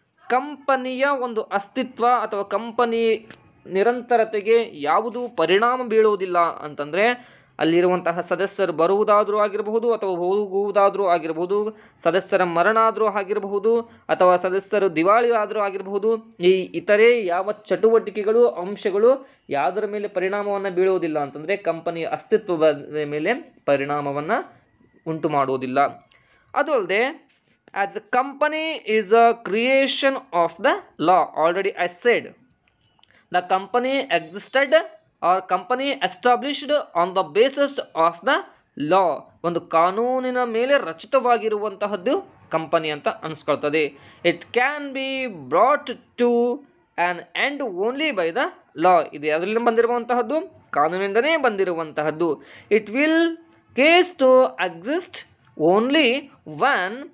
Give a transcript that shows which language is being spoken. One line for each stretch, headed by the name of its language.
Kannada: ಕಂಪನಿಯ ಒಂದು ಅಸ್ತಿತ್ವ ಅಥವಾ ಕಂಪನಿ ನಿರಂತರತೆಗೆ ಯಾವುದು ಪರಿಣಾಮ ಬೀಳುವುದಿಲ್ಲ ಅಂತಂದರೆ, ಅಲ್ಲಿರುವಂತಹ ಸದಸ್ಯರು ಬರುವುದಾದರೂ ಆಗಿರಬಹುದು ಅಥವಾ ಹೋಗುವುದಾದರೂ ಆಗಿರಬಹುದು, ಸದಸ್ಯರ ಮರಣ ಆದರೂ ಆಗಿರಬಹುದು ಅಥವಾ ಸದಸ್ಯರು ದಿವಾಳಿ ಆದರೂ ಆಗಿರಬಹುದು. ಈ ಇತರೆ ಯಾವ ಚಟುವಟಿಕೆಗಳು, ಅಂಶಗಳು ಯಾವುದರ ಮೇಲೆ ಪರಿಣಾಮವನ್ನು ಬೀಳುವುದಿಲ್ಲ ಅಂತಂದರೆ ಕಂಪನಿಯ ಅಸ್ತಿತ್ವದ ಮೇಲೆ ಪರಿಣಾಮವನ್ನು ಉಂಟು ಮಾಡುವುದಿಲ್ಲ. ಅದು ಅಲ್ಲದೆ,
English: As a company is a creation of the law. Already I said the company existed or company established on the basis of the law.
Kannada: ಒಂದು ಕಾನೂನಿನ ಮೇಲೆ ರಚಿತವಾಗಿರುವಂತಹದ್ದು ಕಂಪನಿ ಅಂತ ಅನಿಸ್ಕೊಳ್ತದೆ.
English: It can be brought to an end only by the law.
Kannada: ಇದು ಅದರಿಂದ ಬಂದಿರುವಂತಹದ್ದು, ಕಾನೂನಿಂದನೇ ಬಂದಿರುವಂತಹದ್ದು.
English: it will cease to exist only when